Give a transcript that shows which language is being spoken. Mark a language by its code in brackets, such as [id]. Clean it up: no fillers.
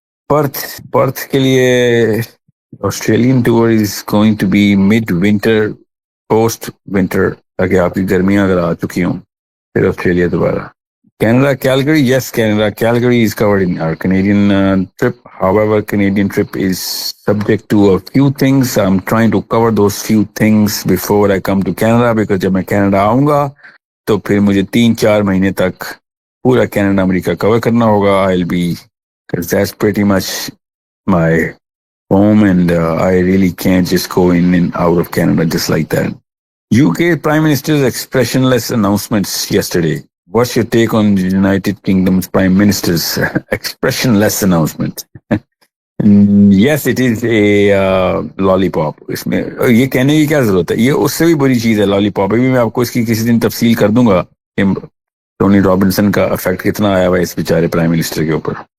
[ur] Perth کے لیے [en] Australian tour is going to be mid winter post winter, [ur] تاکہ آپ کی گرمیاں اگر آ چکی ہوں پھر آسٹریلیا دوبارہ. [en] Canada, Calgary, yes, Canada, Calgary is covered in our Canadian trip. However, Canadian trip is subject to a few things. I'm trying to cover those few things before I come to Canada, because [ur] جب میں Canada آؤں گا تو پھر مجھے 3-4 مہینے تک پورا Canada امریکہ کور کرنا ہوگا. [en] I'll be, because that's pretty much my home, and I really can't just go in and out of Canada just like that. UK Prime Minister's expressionless announcements yesterday. What's your take on United Kingdom's Prime Minister's expressionless announcement? Yes, it is a lollipop. [ur] اس میں یہ کہنے کی کیا ضرورت ہے, یہ اس سے بھی بری چیز ہے لالی پاپ. ابھی میں آپ کو اس کی کسی دن تفصیل کر دوں گا کہ ٹونی رابنسن کا افیکٹ کتنا آیا ہوا ہے اس بیچارے پرائم منسٹر کے اوپر.